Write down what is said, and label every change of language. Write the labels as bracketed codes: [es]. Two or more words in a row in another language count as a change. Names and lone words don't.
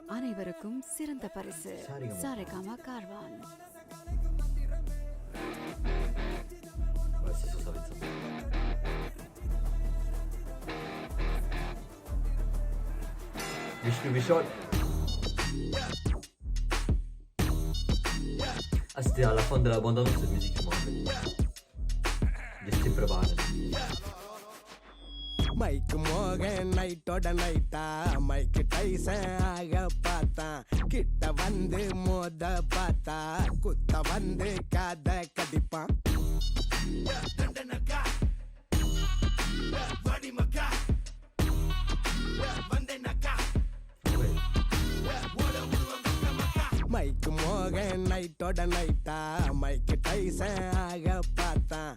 [ta] அனைவருக்கும் சிறந்த பரிசு சாரேகாமா கார்வான். Vishnu Vishal. [fr] Ah, c'était à la fin de la bande-annonce cette musique, je m'en rappelle. J'étais préparé. [ta] மைக்கு மோகன் நைட்டோட நைட்டா மைக்கு டைசன் ஆக பார்த்தான். கிட்ட வந்து மோத பார்த்தா குத்த வந்து காத கடிப்பான். மைக்கு மோகன் நைட்டோட நைட்டா மைக்கு டைசன் ஆக பார்த்தான்.